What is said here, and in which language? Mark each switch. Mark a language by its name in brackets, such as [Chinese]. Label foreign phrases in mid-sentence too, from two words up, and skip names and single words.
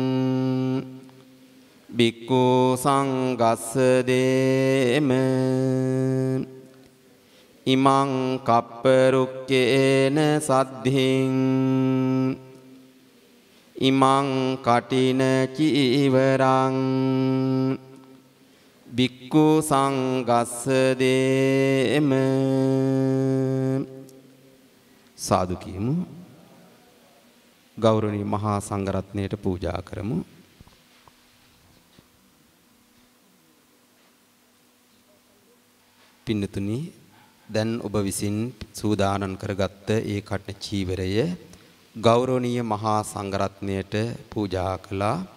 [Pali] බික්ඛු සංඝස්ස දේම ඉමං කප්පරුක්කේන සද්ධින් ඉමං කටින චීවරං බික්ඛු සංඝස්ස දේම [Sinhala] සාදු කියමු. ගෞරවනීය මහා සංඝරත්නයට පූජා කරමු. පින්නතුනි දැන් ඔබ විසින් සූදානම් කරගත්ත ඒ කටන චීවරය ගෞරවනීය මහා සංඝරත්නයට පූජා කළා.